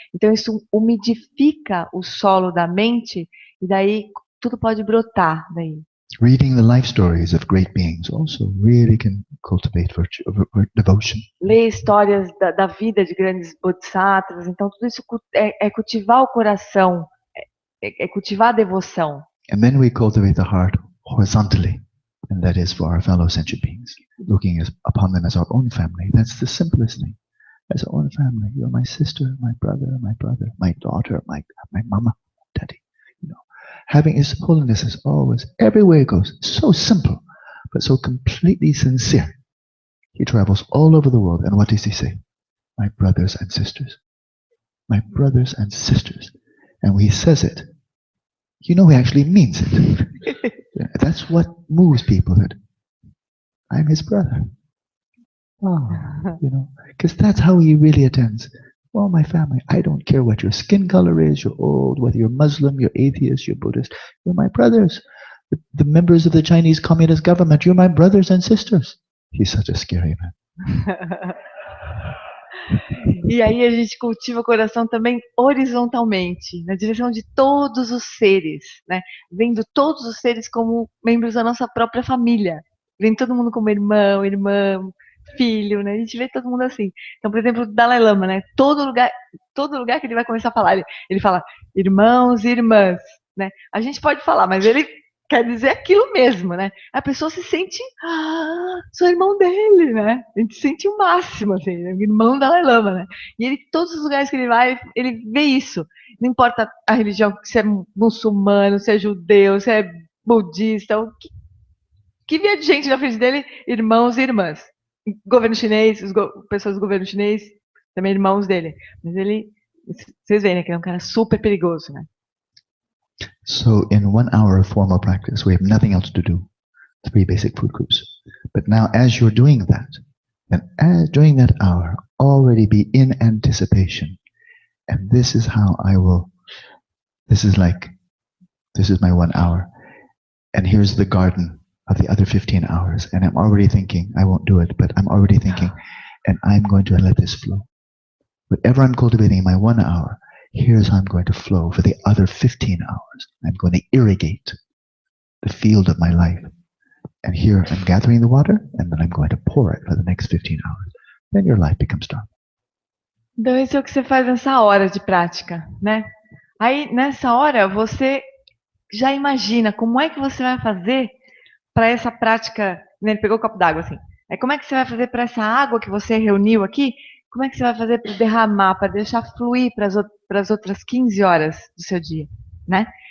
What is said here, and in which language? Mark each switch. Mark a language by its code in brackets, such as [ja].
[pt] Então, isso umidifica o solo da mente e daí tudo pode brotar daí. [en] Reading the life stories of great beings also really can cultivate virtue, devotion. [pt] Ler histórias da vida de grandes bodhisattvas, então tudo isso é cultivar o coração, é cultivar a devoção. [en] And then we cultivate the heart horizontally, and that is for our fellow sentient beings, looking upon them as our own family. That's the simplest thing. As our own family, you're my sister, my brother, my daughter, my mama, daddy. You know, having His holiness is always everywhere it goes. So simple, but so completely sincere. He travels all over the world, and what does He say? My brothers and sisters, my brothers and sisters. And when He says it, you know He actually means it. That's what moves people. That I'm His brother. Oh, you know, because that's how He really attends. Well, my family, I don't care what your skin color is, you're old, whether you're Muslim, you're atheist, you're Buddhist, you're my brothers. The members of the Chinese Communist government, you're my brothers and sisters. He's such a scary man. [pt] E aí a gente cultiva o coração também horizontalmente, na direção de todos os seres, né? Vendo todos os seres como membros da nossa própria família. Vendo todo mundo como irmão, irmã, filho, né? A gente vê todo mundo assim. Então, por exemplo, o Dalai Lama, né? Todo lugar que ele vai começar a falar, ele fala irmãos e irmãs, né? A gente pode falar, mas ele quer dizer aquilo mesmo, né? A pessoa se sente, sou irmão dele, né? A gente sente o máximo, assim, né? Irmão do Dalai Lama, né? E ele, todos os lugares que ele vai, ele vê isso. Não importa a religião, se é muçulmano, se é judeu, se é budista, o que vier de gente na frente dele, irmãos e irmãs. Governo chinês, pessoas do governo chinês, também irmãos dele. Mas ele, vocês veem, né, que ele é um cara super perigoso, né? [en] So in 1 hour of formal practice, we have nothing else to do. 3 basic food groups. But now as you're doing that, and during that hour, already be in anticipation. And this is how this is my 1 hour. And here's the garden of the other 15 hours. And I'm already thinking, I won't do it, but I'm already thinking, and I'm going to let this flow. Whatever I'm cultivating in my 1 hour, here's how I'm going to flow for the other 15 hours. I'm going to irrigate the field of my life. And here I'm gathering the water, and then I'm going to pour it for the next 15 hours. Then your life becomes dark. [pt] Então, isso é o que você faz nessa hora de prática, né? Aí, nessa hora, você já imagina como é que você vai fazer para essa prática, né? Ele pegou o copo d'água, assim. Aí, como é que você vai fazer para essa água que você reuniu aqui? Como é que você vai fazer para derramar, para deixar fluir para as outras 15 horas do seu dia, né?